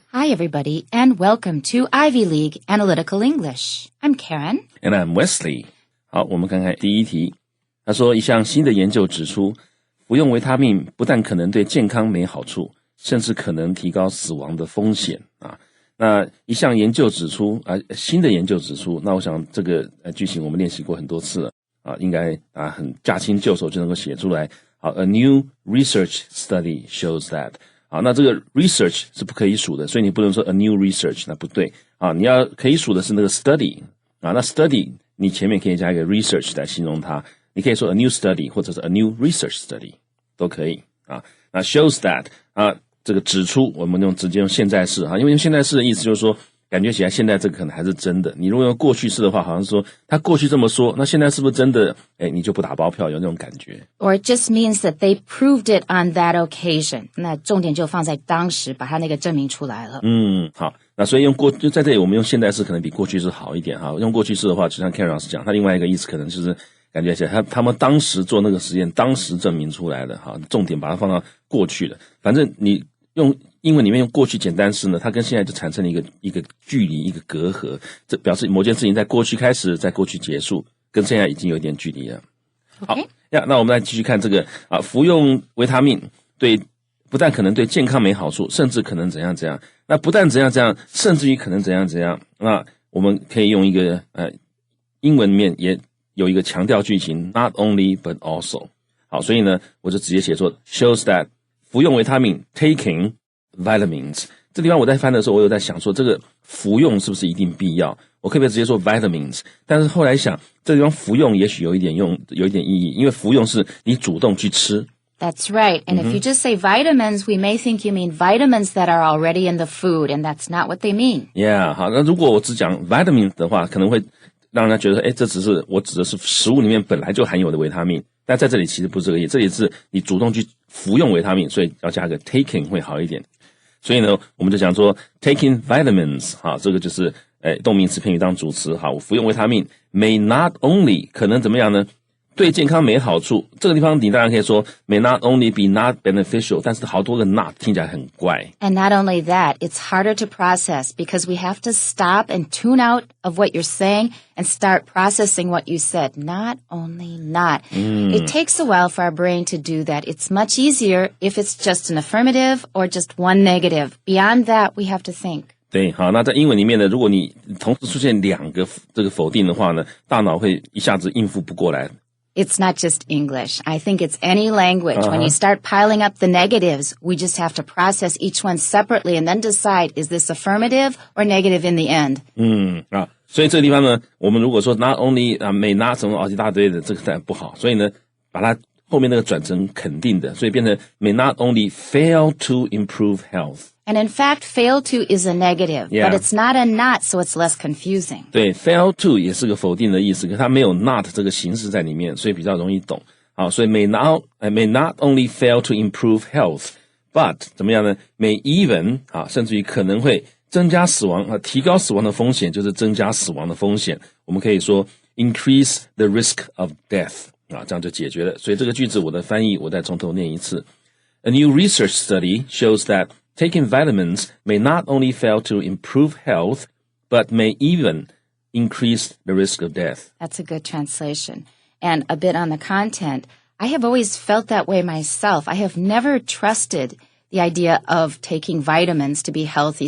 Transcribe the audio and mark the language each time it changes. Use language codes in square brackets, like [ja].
[en] everybody, and welcome to Ivy League Analytical English. I'm Karen. And I'm Wesley. [zh] 好，我们看看第一题。他说，一项新的研究指出，服用维他命不但可能对健康没好处，甚至可能提高死亡的风险啊。那一项研究指出新的研究指出，那我想这个句型我们练习过很多次了啊，应该很驾轻就熟就能够写出来。好 ， [en] A new research study shows that。 [zh] 好，那这个 research 是不可以数的，所以你不能说 [en] a new research， [zh] 那不对啊。你要可以数的是那个 study 啊，那 study 你前面可以加一个 research 来形容它，你可以说 [en] a new study [zh] 或者是 [en] a new research study [zh] 都可以啊。那 [en] shows that [zh] 啊，这个指出我们直接用现在式啊，因为用现在式的意思就是说，感觉起来现在这个可能还是真的。你如果用过去式的话，好像是说他过去这么说，那现在是不是真的？你就不打包票，有那种感觉。 [en] Or it just means that they proved it on that occasion. [zh] 那重点就放在当时，把它那个证明出来了。好，那所以就在这里，我们用现在式可能比过去式好一点哈。用过去式的话，就像 Karen 老师讲，他另外一个意思可能就是感觉起来他们当时做那个实验，当时证明出来的哈，重点把它放到过去的。反正你用英文里面用过去简单式呢，它跟现在就产生了一个距离，一个隔阂，这表示某件事情在过去开始，在过去结束，跟现在已经有一点距离了。好那我们来继续看这个服用维他命不但可能对健康没好处，甚至可能怎样怎样。那不但怎样怎样，甚至于可能怎样怎样。那我们可以用一个英文里面也有一个强调句型 ，not only but also。好，所以呢，我就直接写作 [en] shows that [zh] 服用维他命 [en] taking vitamins。 [zh] 这地方我在翻的时候，我有在想说，这个服用是不是一定必要？我可不可以直接说 vitamins？ 但是后来想，这地方服用也许有一点意义，因为服用是你主动去吃。 [en] That's right. And if you just say vitamins, we may think you mean vitamins that are already in the food, and that's not what they mean. Yeah, [zh] 好，那如果我只讲 vitamins 的话，可能会让人家觉得，这只是我指的是食物里面本来就含有的维他命。但在这里其实不是这个意思，这里是你主动去服用维他命，所以要加个 taking 会好一点。所以呢，我们就讲说 [en] taking vitamins， [zh] 这个就是动名词片语当主词。好，我服用维他命 [en] may not only [zh] 可能怎么样呢？对健康没好处。这个地方你当然可以说 [en] may not only be not beneficial， [zh] 但是好多个 not 听起来很怪。 [en] And not only that, it's harder to process because we have to stop and tune out of what you're saying and start processing what you said. Not only not. It takes a while for our brain to do that. It's much easier if it's just an affirmative or just one negative. Beyond that, we have to think. [zh] 对，好，那在英文里面呢，如果你同时出现两个这个否定的话呢，大脑会一下子应付不过来。 [en] It's not just English. I think it's any language. When you start piling up the negatives, we just have to process each one separately and then decide, is this affirmative or negative in the end? [zh] 所以这个地方呢，我们如果说 [en] not only may not [zh] 什么一大堆的，这个当然不好。所以呢，把它后面那个转成肯定的，所以变成 [en] may not only fail to improve health. And in fact, fail to is a negative, but it's not a not, so it's less confusing. [zh] 对 ， [en] fail to [zh] 也是个否定的意思，可它没有 not 这个形式在里面，所以比较容易懂。好，所以 [en] may not only fail to improve health, [zh] but 怎么样呢 ？ [en] may even [zh] 甚至于可能会增加死亡提高死亡的风险，就是增加死亡的风险。我们可以说 [en] increase the risk of death [zh] 这样就解决了。所以这个句子我的翻译，我再从头念一次。 [en] A new research study shows that taking vitamins may not only fail to improve health, but may even increase the risk of death. That's a good translation. And a bit on the content, I have always felt that way myself. I have never trusted the idea of taking vitamins to be healthy.